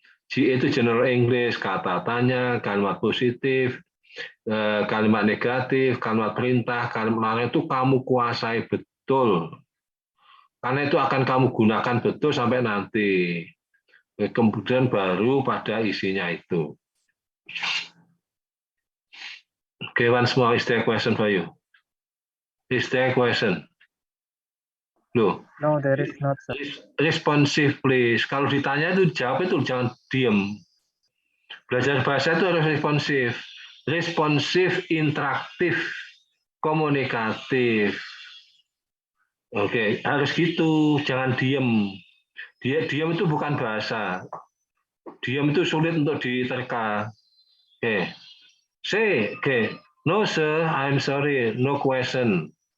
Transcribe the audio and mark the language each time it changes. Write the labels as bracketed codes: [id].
[id] GA itu General English, kata tanya, kalimat positif, kalimat negatif, kalimat perintah, kalimat itu kamu kuasai betul. Karena itu akan kamu gunakan betul sampai nanti. Kemudian baru pada isinya itu. [en] Okay, once more, is there a question for you? Is there a question? Loh. No, there is not, sir. Responsive, please. [id] Kalau ditanya itu jawab itu jangan diem. Belajar bahasa itu harus responsif. Responsif, interaktif, komunikatif. Oke, harus gitu. Jangan diem. Diam itu bukan bahasa. Diam itu sulit untuk diterka. Oke. [en] Say, no sir, I'm sorry, no question.